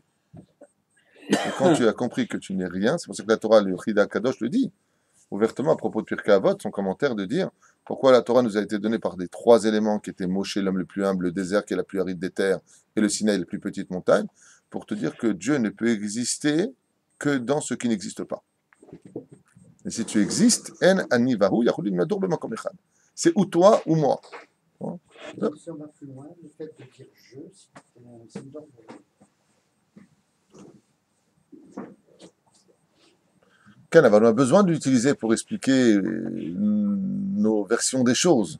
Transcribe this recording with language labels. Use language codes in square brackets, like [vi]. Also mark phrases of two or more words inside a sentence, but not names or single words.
[fr] Et quand tu as compris que tu n'es rien, c'est pour ça que la Torah, le Chida Kadosh le dit, ouvertement à propos de Pirkei Avot, son commentaire de dire, Pourquoi la Torah nous a été donnée par des trois éléments qui étaient Moshe, l'homme le plus humble, le désert qui est la plus aride des terres, et le Sinaï, la plus petite montagne, pour te dire que Dieu ne peut exister que dans ce qui n'existe pas. Et si tu existes, [he] אין אני והוא יכולים לדור במקום אחד. [fr] C'est ou toi ou moi. Hein? Si on va plus loin, le fait de dire je, c'est une ordre. Ken, on a besoin de l'utiliser pour expliquer nos versions des choses.